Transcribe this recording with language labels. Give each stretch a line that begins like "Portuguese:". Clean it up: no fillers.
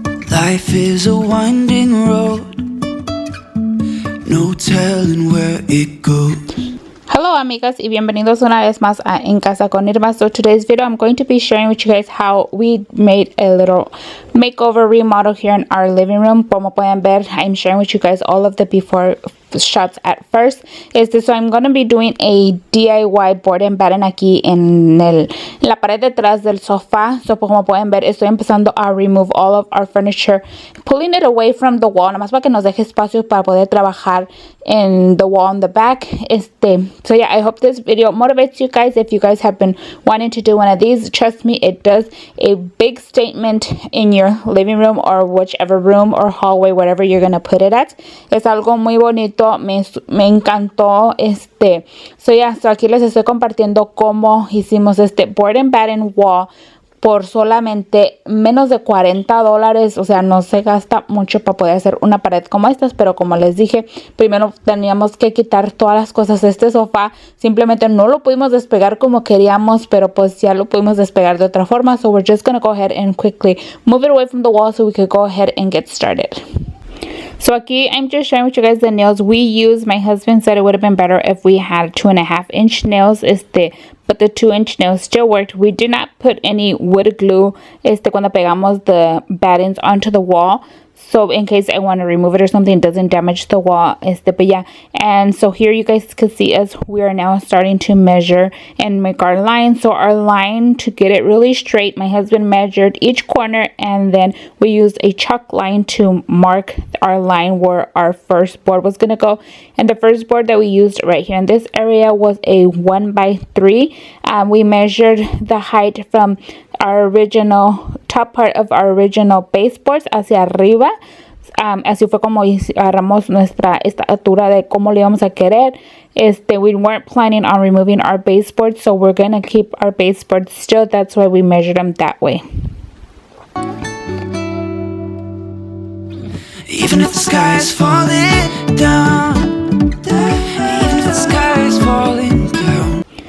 English: Life is a winding road, no telling where it goes. Hello
Spanish: amigas y bienvenidos una vez más a En Casa con Irma.
English: So today's video I'm going to be sharing with you guys how we made a little makeover remodel here in our living room.
Spanish: Como pueden ver,
English: I'm sharing with you guys all of the before shots at first. So I'm going to be doing a DIY board and batten
Spanish: aquí en la pared detrás del sofá.
English: So
Spanish: como pueden ver, estoy empezando a
English: remove all of our furniture, pulling it away from the wall,
Spanish: nada más para que nos deje espacio para poder trabajar
English: in the wall in the back. So yeah, I hope this video motivates you guys. If you guys have been wanting to do one of these, trust me, it does a big statement in your living room or whichever room or hallway, whatever you're gonna put it at.
Spanish: Es algo muy bonito, me encantó.
English: So yeah, so
Spanish: aquí les estoy compartiendo cómo hicimos este
English: board and batten wall
Spanish: por solamente menos de $40. O sea, no se gasta mucho para poder hacer una pared como estas, pero como les dije, primero teníamos que quitar todas las cosas de este sofá. Simplemente no lo pudimos despegar como queríamos, pero pues ya lo pudimos despegar de otra forma.
English: So we're just gonna go ahead and quickly move it away from the wall so we could go ahead and get started. So aquí I'm just sharing with you guys the nails we use. My husband said it would have been better if we had 2.5-inch nails, but the 2-inch nails still worked. We did not put any wood glue
Spanish: cuando pegamos
English: the battens onto the wall. So in case I want to remove it or something, it doesn't damage the wall. But yeah, and so here you guys can see us. We are now starting to measure and make our line. So our line, to get it really straight, my husband measured each corner, and then we used a chalk line to mark our line where our first board was gonna go. And the first board that we used right here in this area was a 1x3. We measured the height from our original top part of our original baseboards
Spanish: hacia arriba. Así fue como agarramos nuestra estatura de cómo le íbamos a querer.
English: We weren't planning on removing our baseboards, so we're gonna keep our baseboards still. That's why we measured them that way. Even if the sky is falling down, even if the sky is falling down.